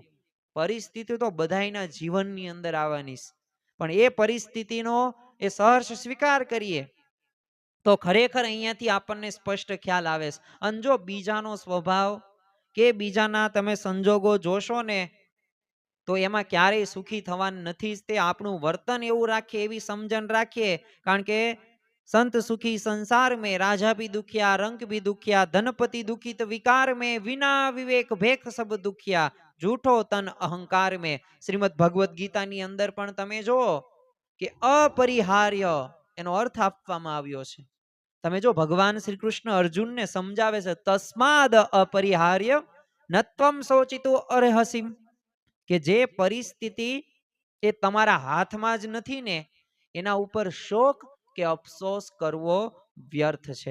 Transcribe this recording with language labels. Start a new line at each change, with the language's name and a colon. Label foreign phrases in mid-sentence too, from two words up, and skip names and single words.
Gujarati: પરિસ્થિતિ તો બધાયના જીવનની અંદર આવવાની, પણ એ પરિસ્થિતિનો એ સહર્ષ સ્વીકાર કરીએ તો ખરેખર અહીંયાથી આપણને સ્પષ્ટ ખ્યાલ આવે છે. અને જો બીજાનો સ્વભાવ કે બીજાના તમે સંજોગો જોશો ને, તો એમાં ક્યારેય સુખી થવાનું નથી. તે આપણું વર્તન એવું રાખીએ, એવી સમજણ રાખીએ. કારણ કે
Hindi: संत सुखी संसार में, राजा भी दुखिया रंग भी दुखिया, धनपति दुखित विकार में, विना विवेक भेख सब दुखिया, झूठो तन अहंकार में.
Gujarati: શ્રીમદ ભગવદ્ ગીતાની અંદર પણ તમે જુઓ કે અપરિહાર્ય એનો અર્થ આપવામાં આવ્યો છે. તમે જો ભગવાન શ્રી કૃષ્ણ અર્જુનને સમજાવે છે,
Sanskrit: તસ્માદ અપરિહાર્ય નત્વમ શોચિતો અર્હસિમ,
Gujarati: કે જે પરિસ્થિતિ એ તમારા હાથમાં જ નથી ને, એના ઉપર શોક કે અફસોસ કરવો વ્યર્થ છે.